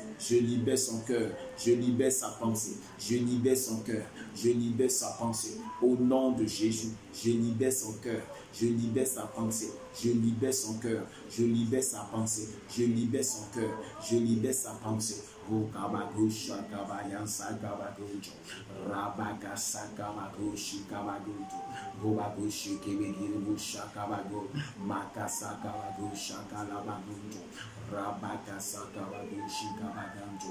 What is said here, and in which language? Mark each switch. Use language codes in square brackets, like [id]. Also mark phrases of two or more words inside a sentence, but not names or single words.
[fr] Je libère son cœur. Je libère sa pensée. Je libère son cœur. Je libère sa pensée. Au nom de Jésus, je libère son cœur. Je libère sa pensée. Je libère son cœur. Je libère sa pensée. Je libère son cœur. Je libère sa pensée. Kabagosha kabayansa kabagojo. Rabagasa kabagoshi kabagoto. Gobagoshi kebegiribusha kabago. Makasa kabagosha kalabagoto. Rabakasa kabagoshi kabaganto.